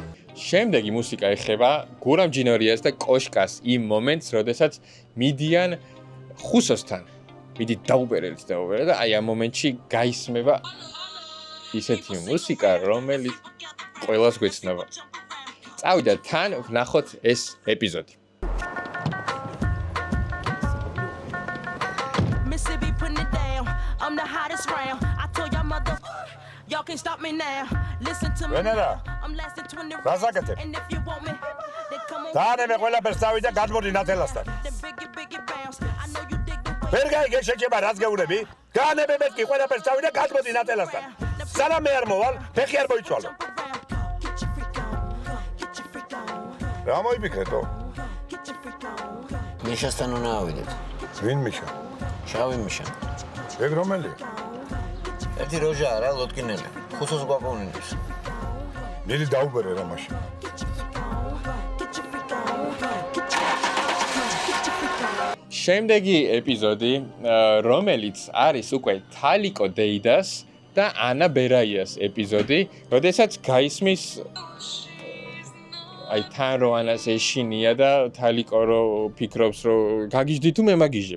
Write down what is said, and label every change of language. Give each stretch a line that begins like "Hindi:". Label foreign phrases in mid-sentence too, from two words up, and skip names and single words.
Georgian: შემდეგი მუსიკა ეხება გურამ ჯინორიას და კოშკას იმ მომენტს, როდესაც მიდიან ხუსოსთან. მიდით დაუბერელით და აი ამ მომენტში გაისმება ისეთი მუსიკა, რომელიც ყველას გვეცნობა. წავიდა თან ვნახოთ ეს ეპიზოდი.
English: Y'all can stop me now. Listen to me. Venera. I'm lasting 20 Razakete. and if you want me, then come on.
Georgian: და მე ყველაფერს წავიდა გადმოდი ნათელასთან.
English: Then biggie bounce. I know you dig the way.
Georgian: ვერ გაიგე შეჭება რას გეუბნები? გაანებე მეთქი ყველაფერს წავიდა გადმოდი ნათელასთან. სანამ მე არ მოვალ, ფეხი არ მოიცვალო.
English: Get your freak on. Get your freak on.
Georgian: რა მოიფიქრეთო?
English: Get your freak on.
Georgian: მიშასთან უნდა ავიდეთ. ვინ მიშა? შავი მიშა. ეგ რომელი? ერთი როჟა არა, ლოტკინელი. ხუსოს გვაკონინებს. ნილი დაუბერე რა მაშინ. შემდეგი ეპიზოდი, რომელიც არის უკვე თალიკო დეიდას და ანა ბერაიას ეპიზოდი, როდესაც გაისმის აი თან რო ანას ეშინია და თალიკო რო ფიქრობს რომ გაგიჟდი თუ მე მაგიჟებ.